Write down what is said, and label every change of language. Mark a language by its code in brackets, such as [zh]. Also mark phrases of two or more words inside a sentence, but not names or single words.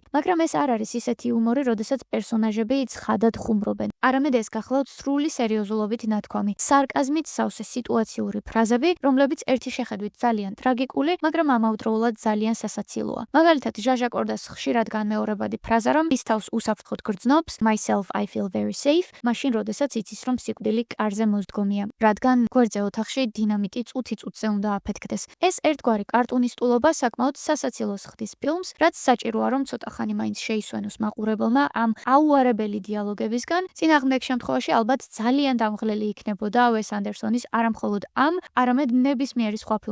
[ka] მაგრამ ეს არ არის ისეთი იუმორი, როდესაც პერსონაჟები ცხადად ხუმრობენ. არამედ ეს გახლავთ სრული სერიოზულობით ნათქვამი, სარკაზმით სავსე სიტუაციური ფრაზები, რომლებიც ერთი შეხედვით ძალიან ტრაგიკული, მაგრამ ამავდროულად ძალიან სასაცილოა. მაგალითად, ჟაჟა კორდას ხშირად განმეორებადი ფრაზა, რომ ის თავს უსაფრთხოდ გრძნობს, [en] myself I feel very safe, [ka] მაშინ როდესაც იცის, რომ სიკვდილი კარზე მოსდგომია, რადგან გვერდზე ოთახში დინამიტი წუთი წუთზე უნდა აფეთქდეს. ეს ერთგვარი კარტუნისტულობა საკმაოდ სასაცილოს ხდის ფილმს, რაც საჭიროა, რომ ცოტა ხანი მაინც შეისვენოს მაყურებელმა ამ აუარებელი დიალოგებისგან. წინააღმდეგ შემთხვევაში ალბათ ძალიან დამღლელი იქნებოდა ვეს ანდერსონის არამხოლოდ ამ, არამედ ნებისმიერი სხვა ფილმის ნახვა.